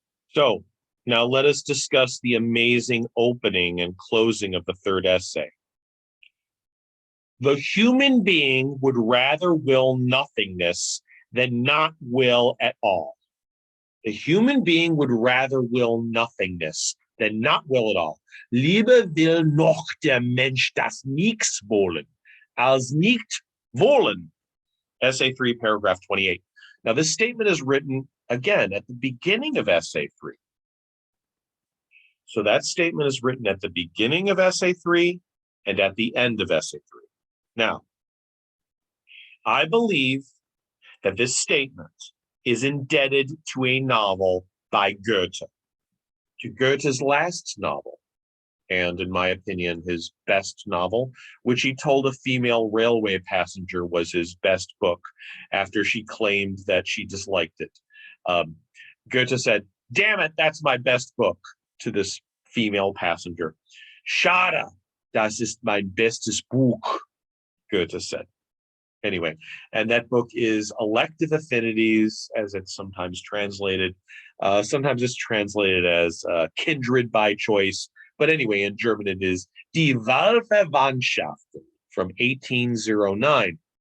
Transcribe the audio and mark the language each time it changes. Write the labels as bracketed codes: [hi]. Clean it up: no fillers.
[en] So now let us discuss the amazing opening and closing of the third essay. The human being would rather will nothingness than not will at all. The human being would rather will nothingness than not will at all. [de] Lieber will noch der Mensch das nichts wollen, als nicht wollen. [en] Essay 3, paragraph 28. Now, this statement is written, again, at the beginning of Essay 3. So that statement is written at the beginning of Essay 3 and at the end of Essay 3. Now, I believe that this statement is indebted to a novel by Goethe, to Goethe's last novel, and in my opinion, his best novel, which he told a female railway passenger was his best book after she claimed that she disliked it. Goethe said, "Damn it, that's my best book," to this female passenger. [de] Schade, das ist mein bestes Buch, [en] Goethe said. Anyway, and that book is Elective Affinities, as it's sometimes translated. Sometimes it's translated as Kindred by Choice. But anyway, in German it is Die Wahlverwandtschaft from 1809.